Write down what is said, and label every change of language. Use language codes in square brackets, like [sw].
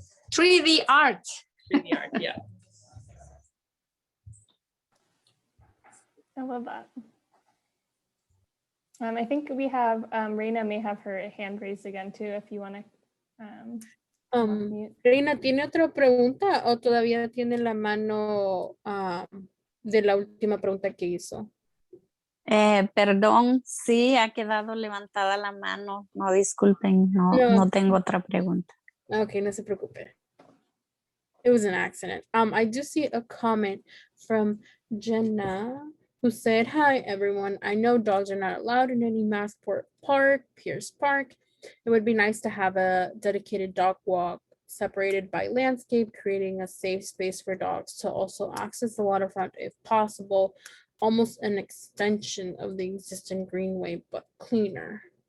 [en] 3D art. 3D art, yeah. I love that. I think we have, Reina may have her hand raised again too, if you want to. [es] Reina, ¿tiene otra pregunta o todavía tiene la mano de la última pregunta que hizo? Perdón, sí, ha quedado levantada la mano. No, disculpen, no tengo otra pregunta. [en] Okay, [es] no se preocupe. [en] It was an accident. I do see a comment from Jenna who said, hi, everyone. I know dogs are not allowed in any Massport Park, Piers Park. It would be nice to have a dedicated dog walk separated by landscape, creating a safe space for dogs to also access the waterfront if possible, almost an extension of the existing greenway, but cleaner.